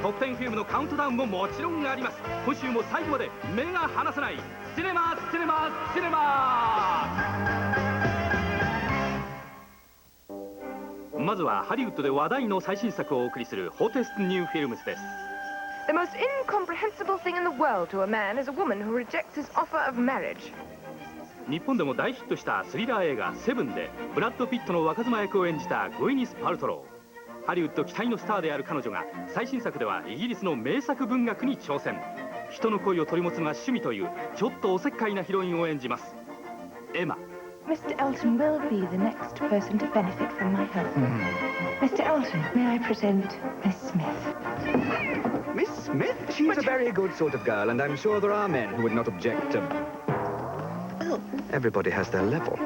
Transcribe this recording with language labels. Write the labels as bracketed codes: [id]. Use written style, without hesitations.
[ja] トップ10フィルムのカウントダウンももちろんあります。今週も最後まで目が離せないシネマシネマシネマ。まずはハリウッドで話題の最新作をお送りするホテストニューフィルムズです。 [en] The most incomprehensible thing in the world to a man is a woman who rejects his offer of marriage. [ja] 日本でも大ヒットしたスリラー映画「セブン」でブラッド・ピットの若妻役を演じたグイニス・パルトロー。ハリウッド期待のスターである彼女が最新作ではイギリスの名作文学に挑戦。人の恋を取り持つのが趣味というちょっとおせっかいなヒロインを演じます。エマ。 [en] Mr. Elton will be the next person to benefit from my help. Mr. Elton, may I present Miss Smith? Miss Smith? She's a very good sort of girl, and I'm sure there are men who would not object to... Oh. Everybody has their level.